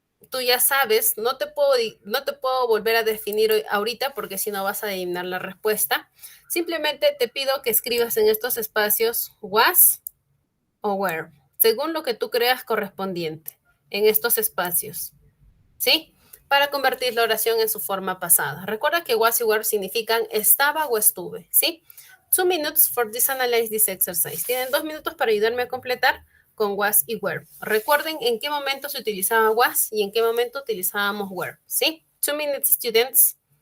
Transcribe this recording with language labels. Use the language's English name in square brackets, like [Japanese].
[Spanish] Tú ya sabes, no te puedo volver a definir ahorita porque si no vas a adivinar la respuesta. Simplemente te pido que escribas en estos espacios was o where, según lo que tú creas correspondiente en estos espacios, ¿sí? Para convertir la oración en su forma pasada. Recuerda que was y were significan estaba o estuve, ¿sí? [English] 2 minutes for this analyze this exercise. [Spanish] Tienen 2 minutos para ayudarme a completar con was y were. Recuerden en qué momento se utilizaba was y en qué momento utilizábamos were, ¿sí? [English] 2 minutes, students.